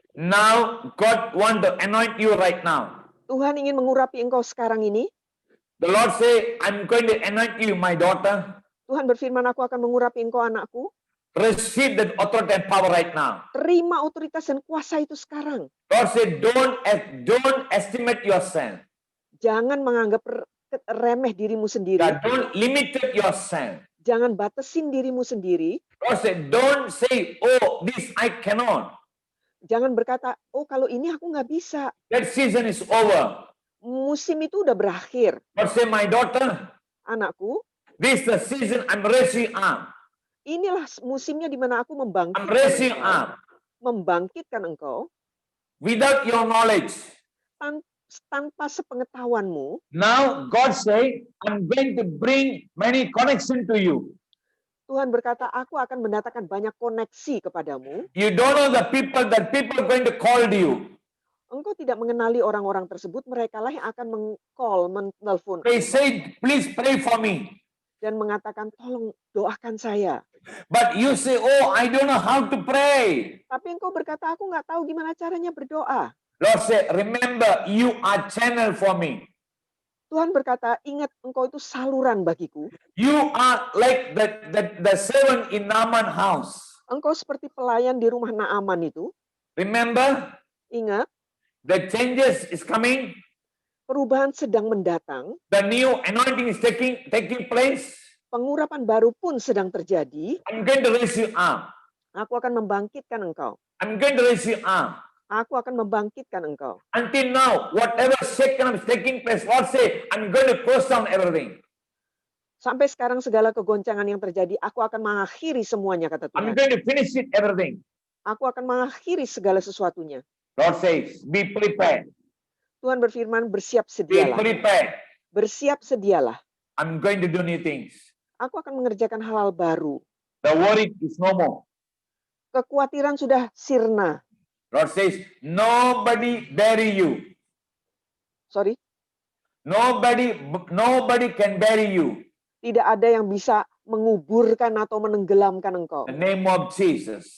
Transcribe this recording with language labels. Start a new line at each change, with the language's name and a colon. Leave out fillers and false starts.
English: now God want to anoint you right now.
Indonesian: Tuhan ingin mengurapi engkau sekarang ini.
English: The Lord say, I'm going to anoint you, my daughter.
Indonesian: Tuhan berfirman, aku akan mengurapi engkau, anakku.
English: Receive that authority and power right now.
Indonesian: Terima otoritas dan kuasa itu sekarang.
English: God said, don't estimate yourself.
Indonesian: Jangan menganggap remeh dirimu sendiri.
English: Don't limit yourself.
Indonesian: Jangan batasin dirimu sendiri.
English: God said, don't say, oh, this I cannot.
Indonesian: Jangan berkata, oh kalau ini aku nggak bisa.
English: That season is over.
Indonesian: Musim itu udah berakhir.
English: God said, my daughter,
Indonesian: Anakku,
English: this is the season I'm raising up.
Indonesian: inilah musimnya di mana aku
English: I'm raising
Indonesian: membangkitkan engkau
English: without your knowledge.
Indonesian: tanpa sepengetahuanmu.
English: Now God say, I'm going to bring many connection to you.
Indonesian: Tuhan berkata, aku akan mendatangkan banyak koneksi kepadamu.
English: You don't know the people that people are going to call you.
Indonesian: Engkau tidak mengenali orang-orang tersebut, mereka lah yang akan meng-call, menelpon.
English: They say, please pray for me.
Indonesian: Dan mengatakan, tolong doakan saya.
English: But you say, oh, I don't know how to pray.
Indonesian: Tapi engkau berkata, aku nggak tahu gimana caranya berdoa.
English: Lord say, remember, you are channel for me.
Indonesian: Tuhan berkata, ingat engkau itu saluran bagiku.
English: You are like the servant in Naaman house.
Indonesian: Engkau seperti pelayan di rumah Naaman itu.
English: Remember,
Indonesian: Ingat,
English: the changes is coming.
Indonesian: perubahan sedang mendatang.
English: The new anointing is taking place.
Indonesian: Pengurapan baru pun sedang terjadi.
English: I'm going to raise you up.
Indonesian: Aku akan membangkitkan engkau.
English: I'm going to raise you up.
Indonesian: Aku akan membangkitkan engkau.
English: Until now, whatever second is taking place, Lord say, I'm going to close down everything.
Indonesian: Sampai sekarang segala kegoncangan yang terjadi, aku akan mengakhiri semuanya, kata
English: I'm
Indonesian: Tuhan.
English: going to finish it everything.
Indonesian: Aku akan mengakhiri segala sesuatunya.
English: Lord says, be prepared.
Indonesian: Tuhan berfirman, bersiap
English: Be
Indonesian: sedialah.
English: prepared.
Indonesian: Bersiap sedialah.
English: I'm going to do new things.
Indonesian: Aku akan mengerjakan hal-hal baru.
English: The worry is no more.
Indonesian: Kekhawatiran sudah sirna.
English: Lord says, nobody bury you. Sorry, Nobody can bury you.
Indonesian: tidak ada yang bisa menguburkan atau menenggelamkan engkau.
English: The name of Jesus.